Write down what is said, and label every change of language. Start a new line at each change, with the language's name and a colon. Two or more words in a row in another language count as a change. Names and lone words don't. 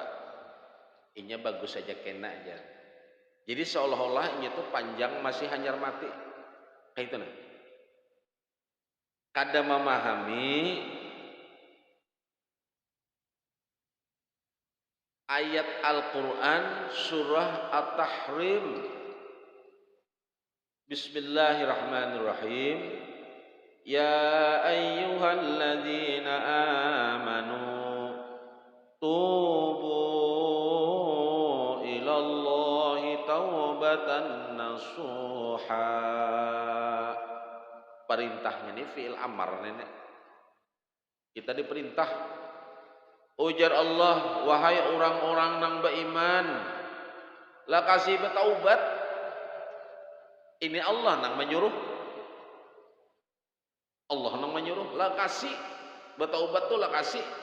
Banjar: Inya bagus saja kena aja. Jadi seolah-olah ini tuh panjang masih hanyar mati.
Indonesian: Kayak itu nah. Kada memahami ayat Al-Quran surah At-Tahrim.
Arabic: بسم الله الرحمن الرحيم. يا أيها الذين آمنوا توبوا إلى الله توبة نصوحا.
Indonesian: Perintahnya ini
Arabic: فعل أمر
Indonesian: nenek. Kita diperintah. Ujar Allah, wahai orang-orang nang beriman, la kasih bertaubat. Ini Allah nang menyuruh. Allah nang menyuruh, la kasih bertaubat tuh la kasih.